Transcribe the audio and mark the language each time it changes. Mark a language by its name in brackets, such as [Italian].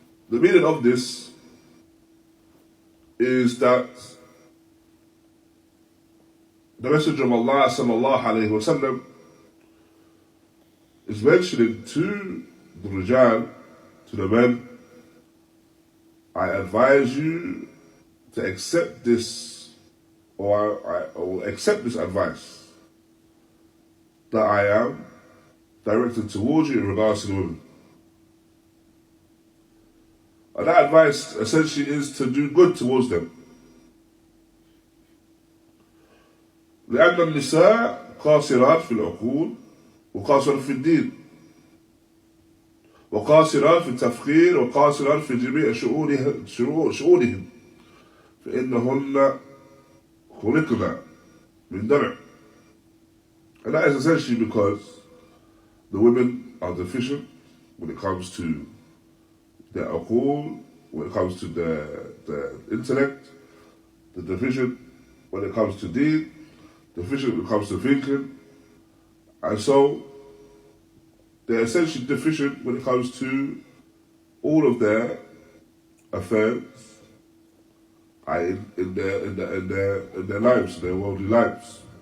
[English] The meaning of this is that the Messenger of Allah sallallahu alayhi wa sallam is mentioning to the Rijal, to the men, I advise you to accept this, or I will accept this advice that I am directed towards you in regards to the women. And that advice essentially is to do good towards them. [Arabic] لأن النساء قاصرات في العقول وقاصرات في الدين وقاصرات في التفكير وقاصرات في جميع شؤونهم فإنهن خلقنا من ضلع. [English] And that is essentially because the women are deficient when it comes to their uqul, when it comes to the intellect, the deficient when it comes to deen, deficient when it comes to thinking, and so they're essentially deficient when it comes to all of their affairs, in their lives, their worldly lives.